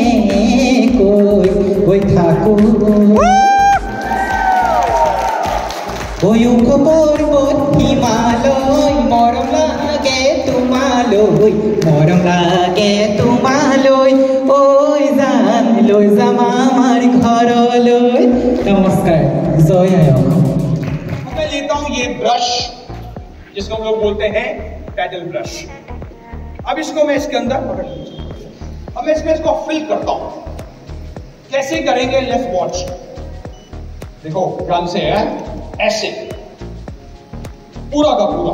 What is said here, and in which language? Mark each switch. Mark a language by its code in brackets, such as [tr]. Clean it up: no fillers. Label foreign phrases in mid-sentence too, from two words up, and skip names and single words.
[as] কৈ থাকো খবৰ হিমালয় মৰম লাগে তোমালৈ, মৰম লাগে তোমালৈ, ঐ জান লৈ যাম আমাৰ ঘৰলৈ। নমস্কাৰ, জয় আই অসম। [hi] मैं लेता हूं ये ब्रश जिसको हम लोग बोलते हैं [en] paddle brush. [hi] अब इसको मैं इसके अंदर पकड़ लीजिए, अब मैं इसमें इसको फिल करता हूं। कैसे करेंगे? [en] left watch, [hi] देखो ध्यान से है, ऐसे पूरा का पूरा।